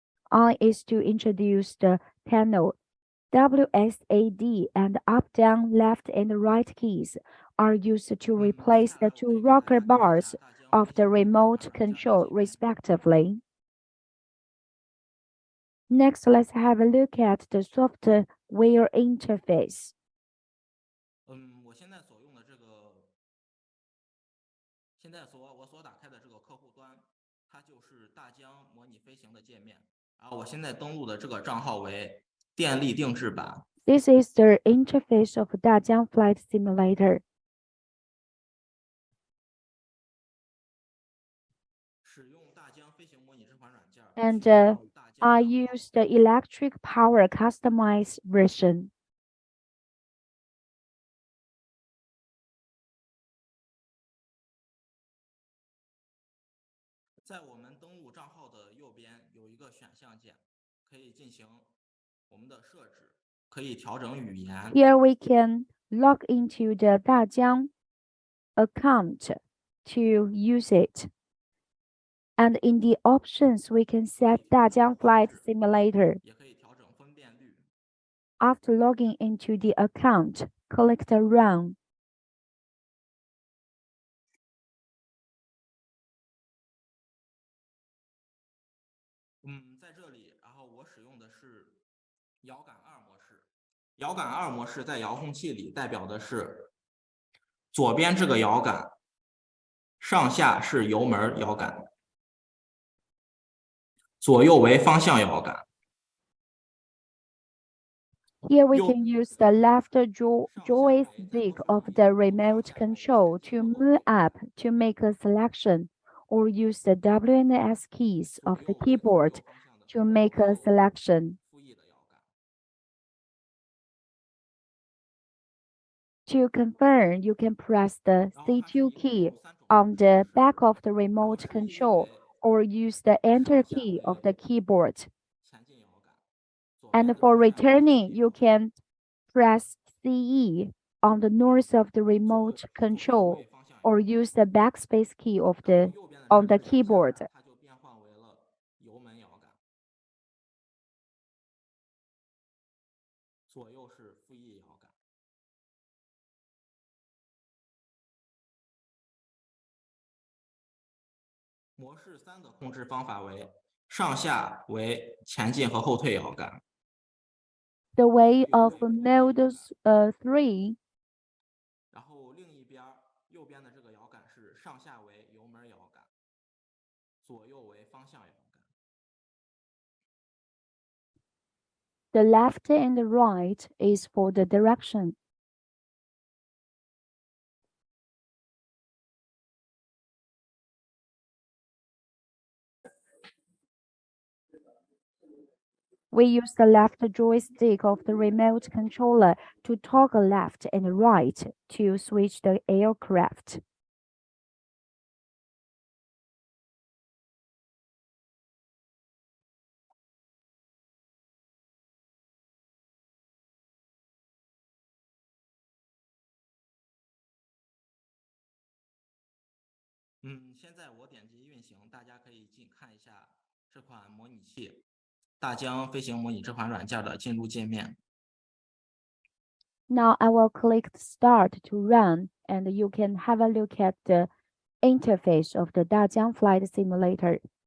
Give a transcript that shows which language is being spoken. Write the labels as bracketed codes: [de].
[en] I is to introduce the panel. WSAD and up, down, left, and right keys are used to replace the two rocker bars of the remote control, respectively. Next, let's have a look at the software interface. [zh] 我现在所用的这个，我所打开的这个客户端，它就是大疆模拟飞行的界面。然后我现在登录的这个账号为电力定制版。 [en] This is the interface of Dajiang Flight Simulator. [zh] 使用大疆飞行模拟这款软件。 [en] And I use the electric power customized version. [zh] 在我们登录账号的右边有一个选项键，可以进行我们的设置，可以调整语言。 [en] Here we can log into the 大疆 account to use it. And in the options, we can set 大疆 Flight Simulator. [zh] 也可以调整分辨率。 [en] After logging into the account, click the Run. [zh] 在这里，然后我使用的是遥感2模式。遥感2模式在遥控器里代表的是左边这个遥感，上下是油门遥感，左右为方向遥感。 [en] Here we can use the left joystick of the remote control to move up to make a selection, or use the W and S keys of the keyboard to make a selection. [zh] 复翼的遥感。 [en] To confirm, you can press the C2 key on the back of the remote control or use the Enter key of the keyboard. [zh] 前进遥感。 [en] And for returning, you can press CE on the north of the remote control or use the backspace key of on the keyboard. [zh] 它就变换为了油门遥感，左右是复翼遥感。模式3的控制方法为上下为前进和后退遥感。 [en] The way of mode 3. [zh] 然后另一边右边的这个遥感是上下为油门遥感，左右为方向遥感。 [en] The left and the right is for the direction. We use the left joystick of the remote controller to toggle left and right to switch the aircraft. [zh] 现在我点击运行，大家可以看一下这款模拟器大疆飞行模拟这款软件的进入界面。 [en] Now I will click Start to run, and you can have a look at the interface of the 大疆 Flight Simulator.